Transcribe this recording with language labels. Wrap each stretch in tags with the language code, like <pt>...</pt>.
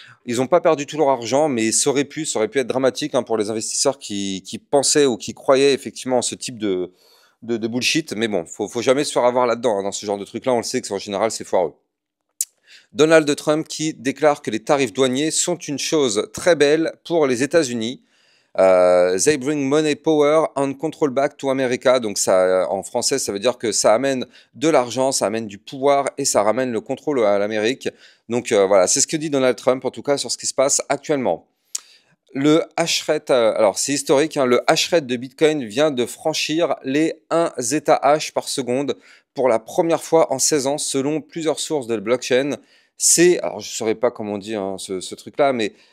<fr>Ils n'ont pas perdu tout leur argent, mais ça aurait pu être dramatique, hein, pour les investisseurs qui pensaient ou qui croyaient effectivement en ce type de bullshit. Mais bon, faut jamais se faire avoir là-dedans, hein, dans ce genre de truc-là. On le sait que en général, c'est foireux. Donald Trump qui déclare que les tarifs douaniers sont une chose très belle pour les États-Unis.</fr> <en>They bring money, power and control back to America.</en> <fr>Donc ça, en français, ça veut dire que ça amène de l'argent, ça amène du pouvoir et ça ramène le contrôle à l'Amérique. Donc voilà, c'est ce que dit Donald Trump en tout cas sur ce qui se passe actuellement. Le hash rate, alors c'est historique, hein, le hash rate de Bitcoin vient de franchir les 1 zh par seconde pour la première fois en 16 ans selon plusieurs sources de blockchain. Alors je ne saurais pas comment on dit, hein, ce truc-là, mais</fr>